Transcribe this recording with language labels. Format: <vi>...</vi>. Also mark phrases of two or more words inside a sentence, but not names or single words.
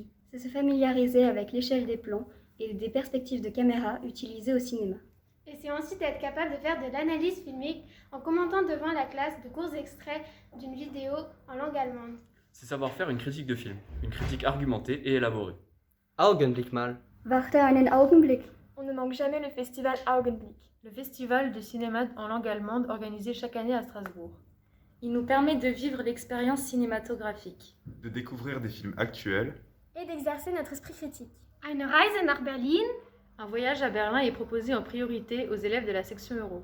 <fr>C'est se familiariser avec l'échelle des plans et des perspectives de caméra utilisées au cinéma. Et c'est ensuite être capable de faire de l'analyse filmique en commentant devant la classe de courts extraits d'une vidéo en langue allemande. C'est savoir faire une critique de film, une critique argumentée et élaborée.</fr> <de>Augenblick mal. Warte einen Augenblick.</de> <fr>On ne manque jamais le festival Augenblick. Le festival de cinéma en langue allemande organisé chaque année à Strasbourg. Il nous permet de vivre l'expérience cinématographique. De découvrir des films actuels. Et d'exercer notre esprit critique.</fr> <de>Eine Reise nach Berlin.</de> <fr>Un voyage à Berlin est proposé en priorité aux élèves de la section euro.</fr>